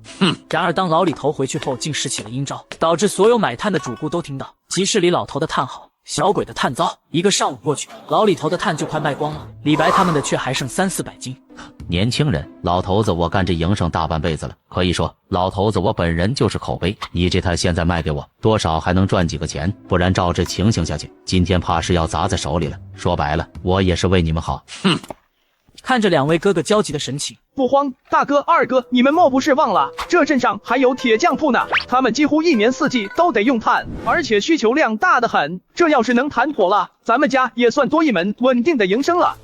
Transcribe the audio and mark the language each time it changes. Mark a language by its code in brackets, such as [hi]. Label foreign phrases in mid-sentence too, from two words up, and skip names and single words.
[zh] 然而當老李頭回去後，竟使起了陰招，導致所有買炭的主顧都聽到集市裡老頭的炭好，小鬼的炭糟。一個上午過去，老李頭的炭就快賣光了，李白他們的卻還剩300-400斤。年輕人，老頭子我幹這營生大半輩子了，可以說老頭子我本人就是口碑。你這炭現在賣給我，多少還能賺幾個錢，不然照這情形下去，今天怕是要砸在手裡了。說白了，我也是為你們好。看着2位哥哥焦急的神情，不慌，大哥二哥，你們莫不是忘了，這鎮上還有鐵匠鋪呢，他們幾乎1年4季都得用炭，而且需求量大得很，這要是能談妥了，咱們家也算多一門穩定的營生了。